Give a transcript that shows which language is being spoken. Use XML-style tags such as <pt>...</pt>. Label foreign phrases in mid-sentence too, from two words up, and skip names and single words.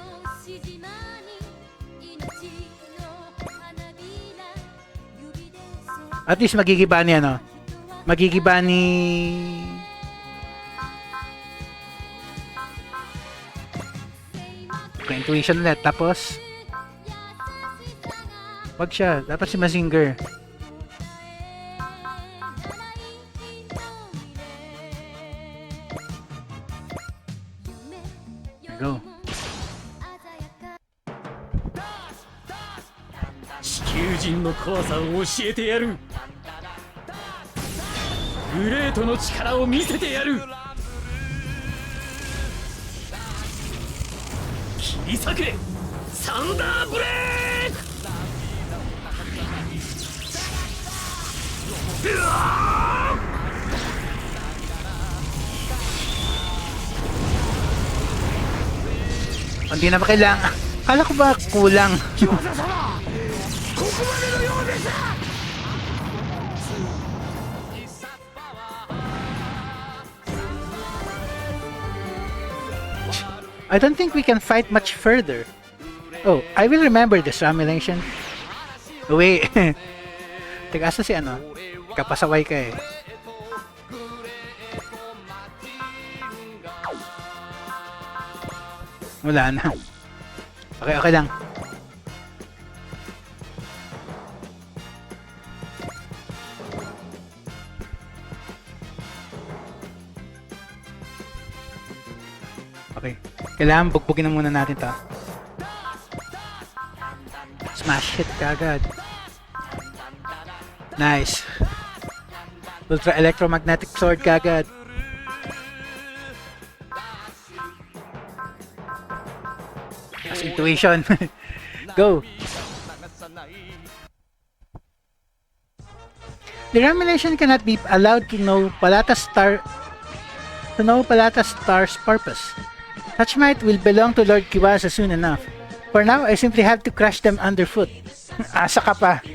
<tl>At least magigiba ni ano. Magigiba ni intuition ulit. Tapos wag siya. Dapat si Mazinger. Go.</tl> <ja>地球人の怖さを教えてやる。グレートの力を見せてやる。切り裂けサンダーブレーク。うわ</ja> <tl>ー Hindi na ba kailangan? Kala ko ba kulang?</tl> <en>I don't think we can fight much further. Oh, I will remember this ramulation. Oh, wait.</en> <tl>Teka, asa si ano? Kapasaway ka eh. Wala na. Okay, okay lang. Okay. Kailangan bugbugin na muna natin to.</tl> <en>Smash hit kagad. Nice. Ultra electromagnetic sword kagad. As intuition. Go. The Revelation cannot be allowed to know Palata's star's purpose. Such might will belong to Lord Kiwasa soon enough. For now, I simply have to crush them underfoot.</en> <tl>Asa ka pa.</tl>